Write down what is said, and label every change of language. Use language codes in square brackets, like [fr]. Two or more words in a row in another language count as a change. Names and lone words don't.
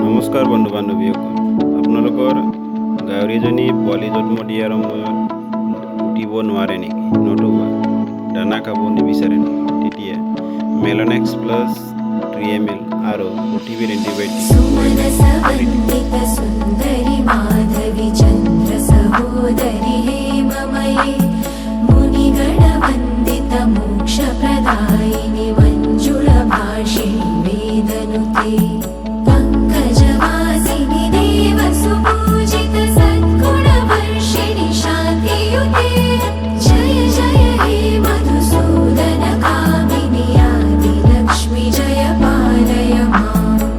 [as] নমস্কাৰ বন্ধু বান্ধৱীসকল, আপোনালোকৰ গাহৰিজনী পোৱালি জন্ম দিয়াৰ সময়ত উঠিব নোৱাৰে নেকি? নতুবা দানা খাব নিবিচাৰে নেকি? তেতিয়া মেলোনেক্স প্লাছ 3 ml আৰু OTB এণ্টিবায়'টিক [sa] सुन्दरि माधवी चन्द्र सहोदरि हेममये मुनिगणवन्दित मोक्षप्रदायिनि मञ्जुळभाषिणि वेदनुते पङ्कजवासिनि देवसुपूजित सद्गुणवर्षिणि शान्तियुते जय जय हे मधुसूदन कामिनि आदिलक्ष्मि जय पालय माम्